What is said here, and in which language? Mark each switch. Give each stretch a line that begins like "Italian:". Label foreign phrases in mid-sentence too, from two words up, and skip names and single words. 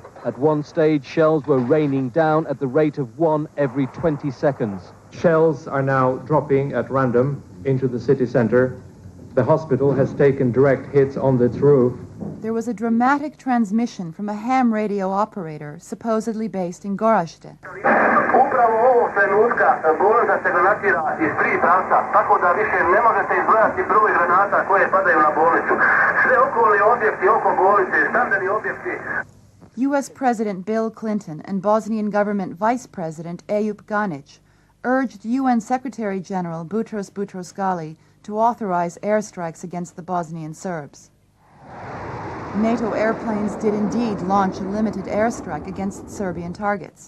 English: At one stage, shells were raining down at the rate of 1 every 20 seconds. Shells are now dropping at random into the city center. The hospital has taken direct hits on its roof. There was a dramatic transmission from a ham radio operator supposedly based in Gorazde.
Bosnian: Upravo ovog trenutka bolnica se granatira iz 3 pravca, tako da više ne možete izbrojati broj granata koje padaju na bolnicu. Sve okolni objekti oko bolnice, stambeni objekti.
English: U.S. President Bill Clinton and Bosnian government Vice President Eyüp Ganic urged UN Secretary General Boutros Boutros-Ghali to authorize airstrikes against the Bosnian Serbs. NATO airplanes did indeed launch a limited airstrike against Serbian targets.